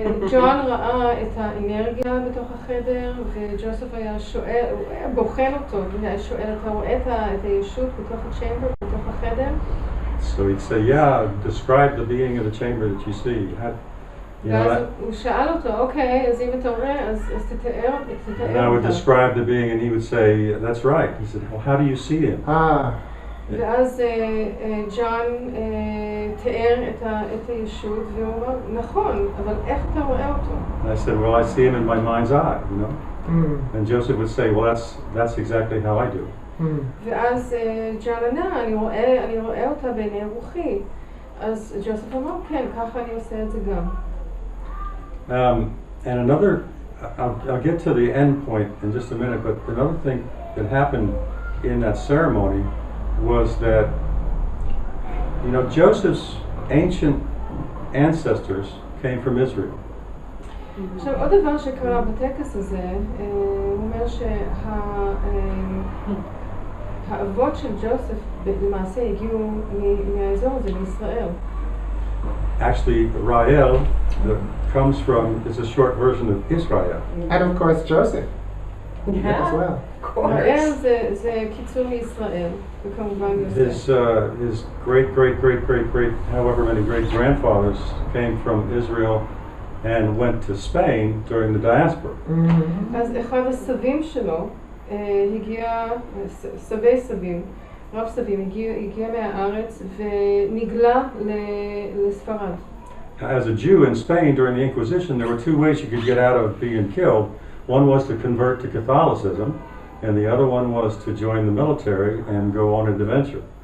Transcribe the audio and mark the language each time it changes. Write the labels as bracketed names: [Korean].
[Hebrew] ג'ון ראה את האנרגיה בתוך החדר, וג'וסף היה שואל, הוא היה בוחן אותו, והיה שואל, אתה רואה את הישות בתוך הצ'מבר, בתוך החדר? [English] So he'd say, yeah, describe the being in the chamber that you see. [Hebrew] ואז הוא שאל אותו, אוקיי, אז אם אתה רואה, אז תתאר אותה. [English] And I would describe the being and he would say, that's right. He said, well, how do you see him? [Hebrew] ואז ג'ון תיאר את הישות, והוא אמר, נכון, אבל איך אתה רואה אותו? [English] And I said, well, I see him in my mind's eye, you know. And Joseph would say, well, that's exactly how I do. [Hebrew] ואז ג'ון ענה, אני רואה אותה בעיני רוחי. אז ג'וסף אמר, כן, ככה אני עושה את זה גם. [English] And another, I'll get to the end point in just a minute, but another thing that happened in that ceremony was that, you know, Joseph's ancient ancestors came from Israel. [Hebrew] עכשיו, עוד דבר שקרה בטקס הזה, הוא אומר שהאבות של ג'וסף למעשה הגיעו מהאזור הזה, מישראל. [English] Actually, Rael comes from, is a short version of Israel. And of course, Joseph. Yeah, as well. Of course. [Hebrew] ראל זה קיצור מישראל, וכמובן יוסף. [English] His great, however many great grandfathers came from Israel and went to Spain during the diaspora. [Hebrew] אז אחד הסבים שלו הגיע, סבי סבים, רב סבים, הגיע מהארץ ונגלה לספרד. [English] As a Jew in Spain during the Inquisition, there were two ways you could get out of being killed. One was to convert to Catholicism, and the other one was to join the military and go on an adventure.